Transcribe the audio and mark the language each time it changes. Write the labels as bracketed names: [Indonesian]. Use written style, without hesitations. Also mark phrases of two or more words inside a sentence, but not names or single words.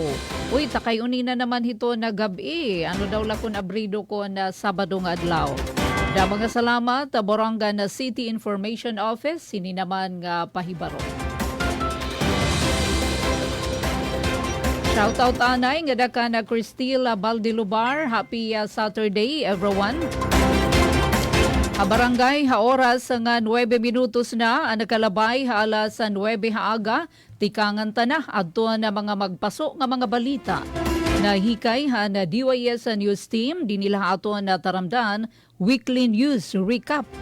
[Waray] Uy, takay unina naman hito na gabi. Daw la kun abrido ko na Sabado nga adlaw. Da mga salamat Boronga na City Information Office sini naman nga pahibaro. Shoutout anay nga daka na Cristila Baldilubar. [English] Happy Saturday everyone. [Waray] Barangay oras nga 9 minutos na ang nakalabay alas 9 haaga tikangan tanah adto na mga magpaso nga mga balita. Nahikay na DYS News Team dinila ato na taramdan [English] Weekly News Recap.